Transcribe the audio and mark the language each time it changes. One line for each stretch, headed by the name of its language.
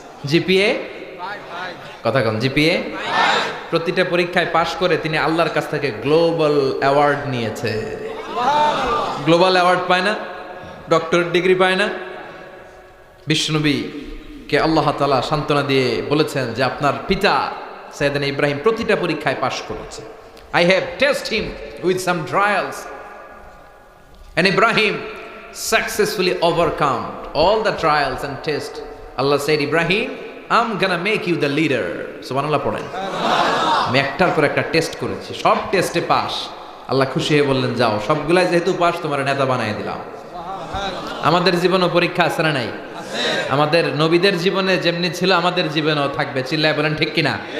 Bangla: GPA কথা কন, GPA প্রতিটা পরীক্ষায় পাশ করে তিনি আল্লাহর কাছ থেকে গ্লোবাল অ্যাওয়ার্ড নিয়েছে। গ্লোবাল অ্যাওয়ার্ড পায় না, ডক্টরেট ডিগ্রি পায় না। বিশ্বনবী কে আল্লাহ তাআলা সান্ত্বনা দিয়ে বলেছেন যে আপনার পিতা সাইয়েদনা ইব্রাহিম প্রতিটা পরীক্ষায় পাশ করেছে।
English: I have tested him with some trials and Ibrahim successfully overcome all the trials and tests. Allah said, Ibrahim, I'm gonna make you the leader.
Bangla: সুবহানাল্লাহ পড়েন। আমি একটার পর একটা টেস্ট করেছি, সব টেস্টে পাস। আল্লাহ খুশি হয়ে বললেন যাও, সবগুলাই যেহেতু পাস তোমার নেতা বানিয়ে দিলাম। আমাদের জীবনও পরীক্ষা আছে না নাই? আমাদের নবীদের জীবনে যেমনি ছিল আমাদের জীবনেও থাকবে। চিল্লায় বলেন ঠিক কিনা?